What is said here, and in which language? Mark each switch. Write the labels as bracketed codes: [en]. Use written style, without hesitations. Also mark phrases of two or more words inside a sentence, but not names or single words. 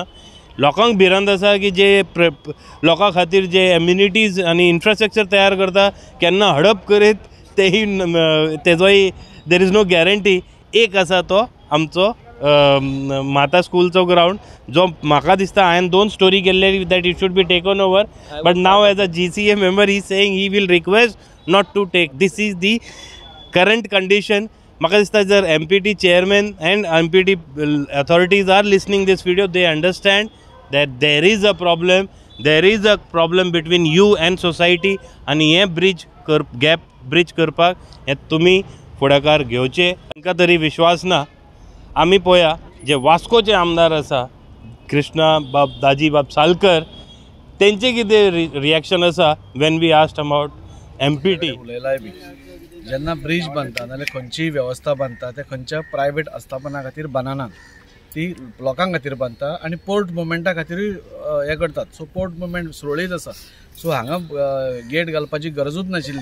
[kok] लोकांक भिरांत आसा की जे लोकां खातीर जे एम्युनिटीज आनी इन्फ्रास्ट्रक्चर तयार करता केन्ना हडप करीत तेही तेजोय [en] there is no guarantee. [kok] एक आसा तो आमचो माता स्कूलचो ग्रावंड, जो म्हाका दिसता हांवें 2 स्टोरी केल्ले [en] that it should be taken over, but now as a GCA member he saying he will request not to take. This is the current condition. [kok] म्हाका दिसता जर [en] MPT chairman and MPT authorities are listening this video, they understand that there is a problem between you and society, [kok] आनी हे गॅप ब्रिज करपाक हे तुमी फुडाकार घेवचे. तांकां तरी विश्वास ना. आमी पळया जे वास्कोचे आमदार आसा कृष्णा बाब दाजी बाब सालकर, तेंचे कितें रिएक्शन आसा [en] when we asked about MPT? [kok] उलयलाय बी जेन्ना ब्रिज बांदता नाल्यार खंयचीय वेवस्था बांदता ते खंयच्या प्रायवेट आस्थापना खातीर बांदना, ती लोकां खातीर बांदता आनी पोर्ट मुवमेंटा खातीरूय हें करतात. सो पोर्ट मुवमेंट सुरळीत आसा. सो हांगा गेट घालपाची गरजूच नाशिल्ली.